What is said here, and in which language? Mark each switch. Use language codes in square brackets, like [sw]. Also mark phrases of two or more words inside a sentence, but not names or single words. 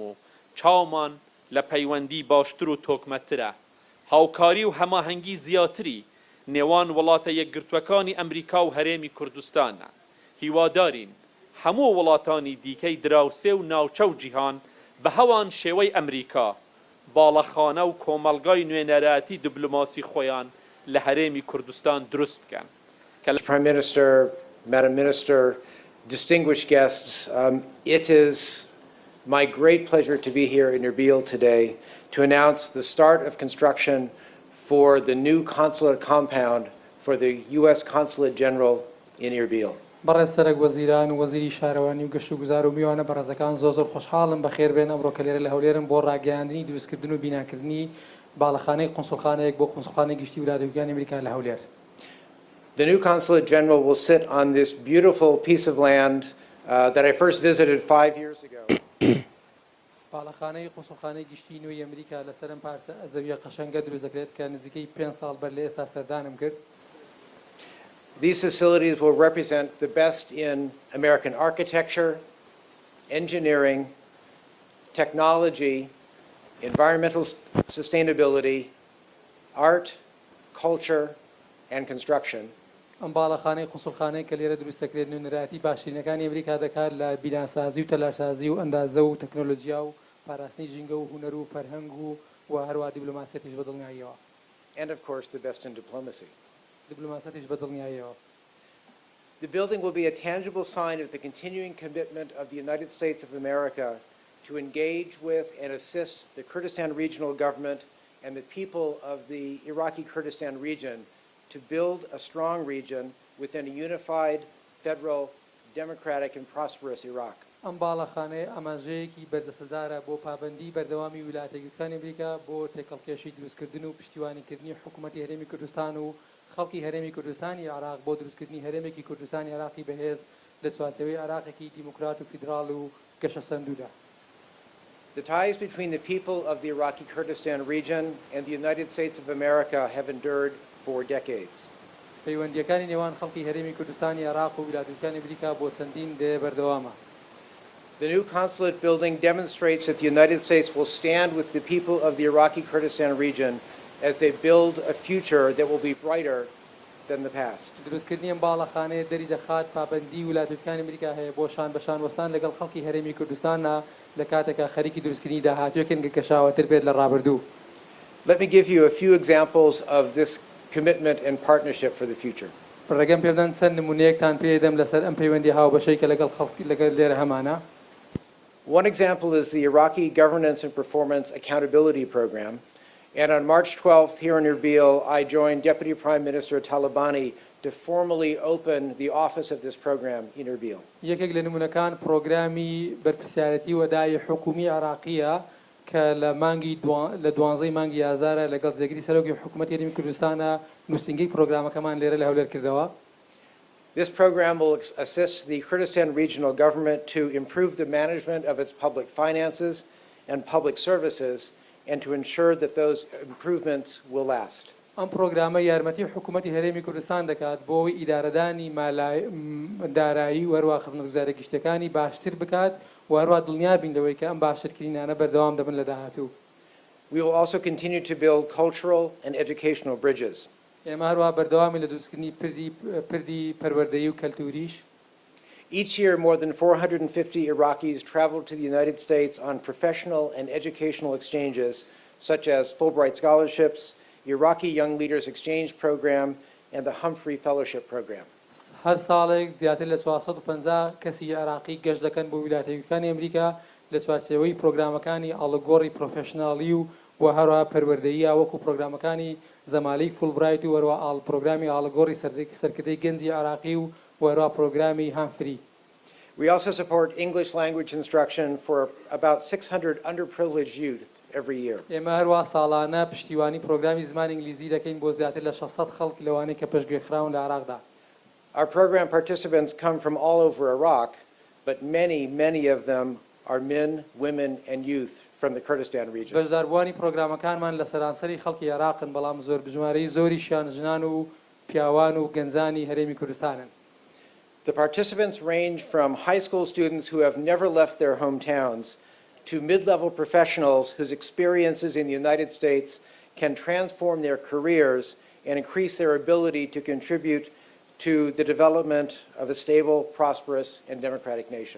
[ckb] و چاومان لە پەیوەندی باشتر و تۆکمەترە هاوکاری و هەماهەنگی زیاتری نێوان وڵاتە یەکگرتوەکانی ئەمریکا و هەرێمی کوردستانە هیوادارین هەموو وڵاتانی دیکەی دراوسێ و ناوچە و جیهان بە هەوان شێوەی ئەمریکا باڵەخانە و کۆمەڵگای نوێنەرایەتی دیبلۆماسی خۆیان لە هەرێمی کوردستان دروست بکەن. [en] Prime Minister, Madam Minister, distinguished guests, it is my great pleasure to be here in Erbil today to announce the start of construction for the new consulate compound for the US Consulate General in Erbil. [ckb] بەڕێز سەرک وەزیران و وەزیری شارەوانی و گەشت و گوزار و میوانە بەڕێزەکان زۆر خۆشحاڵم بەخێر بێن ئەمڕۆ کە لێرە لە هەولێرم بۆ ڕاگەیاندنی دروستکردن و بیناکردنی باڵەخانەی قۆنسڵخانەیەک بۆ قۆنسڵخانەی گشتی ویلایەتە ئەمریکا لە هەولێر. [en] The new Consulate General will sit on this beautiful piece of land that I first visited 5 years ago. [ckb] باڵەخانەی قۆنسڵخانەی گشتی نوێی ئەمریکا لەسەرم پارچە زەویە قەشەنگە دروست دەکرێت کە نزیکەی 5 ساڵ بەر لە ئێستا سەردانم کرد. [en] These facilities will represent the best in American architecture, engineering, technology, environmental sustainability, art, culture, and construction. [ckb] ئەم باڵەخانەی قۆنسڵخانەی کە لێرە دروست دەکرێت نوێنەرایەتی باشترینەکانی ئەمریکا دەکات لە بیناسازی و تەلارسازی و ئەندازە و تەکنۆلۆژیا و پاراستنی ژینگە و هونەر و فەرهەنگ و هەروە دیبلۆماسیەتیش بەدڵنیاییەوە. [en] And of course the best in diplomacy. [ckb] دیبلۆماسیەتیش بەدڵنیاییەوە. [en] The building will be a tangible sign of the continuing commitment of the United States of America to engage with and assist the Kurdistan Regional Government and the people of the Iraqi Kurdistan Region to build a strong region within a unified, federal, democratic and prosperous Iraq. [ckb] ئەم باڵەخانەیە ئاماژەیەکی بەردەسەدارە بۆ پابەندی بەردەوامی ویلایەتە یەکگرتووەکانی ئەمریکا بۆ تێکەڵکێشی دروستکردن و پشتیوانیکردنی حکوومەتی هەرێمی کوردستان و خەڵکی هەرێمی کوردستانی عراق بۆ دروستکردنی هەرێمێکی کوردستانی عراقی بەهێز لە چوارچێوەی عراقێکی دیموکرات و فیدراڵ و گەشە سەندوودا. [en] The ties between the people of the Iraqi Kurdistan region and the United States of America have endured for decades. [ckb] پەیوەندیەکانی نێوان خەڵکی هەرێمی کوردستانی عراق و ویلایەتە یەکگرتووەکانی ئەمریکا بۆ چەندین دێ بەردەوامە. [en] The new consulate building demonstrates that the United States will stand with the people of the Iraqi Kurdistan region as they build a future that will be brighter than the past. [ckb] دروستکردنی ئەم باڵەخانەیە دەری دەخات پابەندی ویلایەتە یەکگرتووەکانی ئەمریکا هەیە بۆ شان وەستان لەگەڵ خەڵکی هەرێمی کوردستانە لە کاتێکا خەریکی دروستکردنی داهاتوویەکن کە کەشاوەتر بێت لە ڕابردوو. [en] Let me give you a few examples of this commitment and partnership for the future. [ckb] ڕێگەم پێ بدەن چەند نمونەیەکتان پێدەم لەسەر ئەم پەیوەندی هاوبەشەی کە لەگەڵ خەڵکی لەگەڵ لێرە هەمانە. [en] One example is the Iraqi Governance and Performance Accountability Program. And on March 12th here in Erbil, I joined Deputy Prime Minister Talabani to formally open the office of this program in Erbil. [ckb] یەکێک لە نمونەکان پرۆگرامی بەرپرسیارەتی وەدای حکومی عراقیە کە لە مانگی لە 12 مانگی ئازارە لەگەڵ جێگیری سەرۆکی حکوومەتی هەرێمی کوردستانە نووسینگەی پرۆگرامەکەمان لێرە لە هەولێر کردەوە. [en] This program will assist the Kurdistan Regional Government to improve the management of its public finances and public services and to ensure that those improvements will last. [ckb] ئەم پرۆگرامە یارمەتی حکوومەتی هەرێمی کوردستان دەکات بۆ ئەوەی ئیدارەدانی دارایی و هەروە خزمەتگوزارە گشتەکانی باشتر بکات و هەروە دڵنیا بین لەوەی کە ئەم باشترکردنانە بەردەوام دەبن لە داهاتوو. [en] We will also continue to build cultural and educational bridges. [ckb] ئێمە هەروە بەردەوامی لە دروستکردنی پردی پەروەردەیی و کەلتوریش. [en] Each year, more than 450 Iraqis travel to the United States on professional and educational exchanges, such as Fulbright scholarships, Iraqi Young Leaders Exchange Program, and the Humphrey Fellowship Program. [ckb] هەر ساڵێک زیاتر لە 450 کەسی عراقی گەشت دەکەن بۆ ویلایەتە یەکگرتووەکانی ئەمریکا لە چوارچێوەی پرۆگرامەکانی ئاڵگۆڕی پرۆفێشناڵی و هەروە پەروەردەییە وەکو پرۆگرامەکانی زەمالەی فولبرایت و هەروە پرۆگرامی ئاڵگۆڕی سەرکردەی گەنجی عراقی و هەروە پرۆگرامی هامفری. [en] We also support English language instruction for about 600 underprivileged youth every year. [ckb] ئێمە هەروە ساڵانە پشتیوانی پرۆگرامی زمانی ئینگلیزی دەکەین بۆ زیاتر لە 600 خەڵک لەوانەی کە پێشگوێخراون لە عراقدا. [en] Our program participants come from all over Iraq, but many of them are men, women, and youth from the Kurdistan region. [ckb] بەشداربووانی پرۆگرامەکانمان لە سەرانسەری خەڵکی عێراقن بەڵام زۆر بژمارەی زۆریشیان ژنان و پیاوان و گەنجانی هەرێمی کوردستانن. [en] The participants range from high school students who have never left their hometowns to mid-level professionals whose experiences in the United States can transform their careers and increase their ability to contribute to the development of a stable, prosperous, and democratic nation.